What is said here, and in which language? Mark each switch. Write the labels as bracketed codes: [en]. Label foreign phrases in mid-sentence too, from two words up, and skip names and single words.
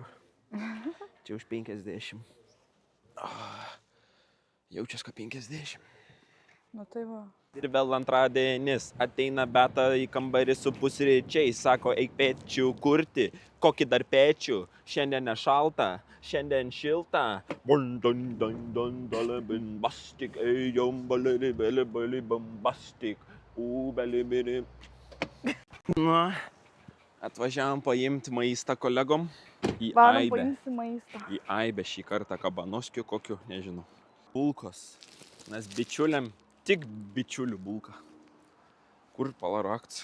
[lt] Čia už 50. Jaučias kaip 50. Nu tai va. Ir vėl antradienis. Ateina Beta į kambarį su pusryčiais. Sako, eik pečių kurti. Kokį dar pečių? Šiandien nešalta, šiandien šilta. Bombastic, ejom, balili, beli, beli, bombastic. Beli, beli. Na, atvažiavam paimti maistą kolegom. Į Varom Aibę. paimsi maistą. Į Aibę šį kartą kabanoskių kokiu, nežinau. Bulkos. Nes bičiuliam tik bičiulių bulka. Kur palarakts?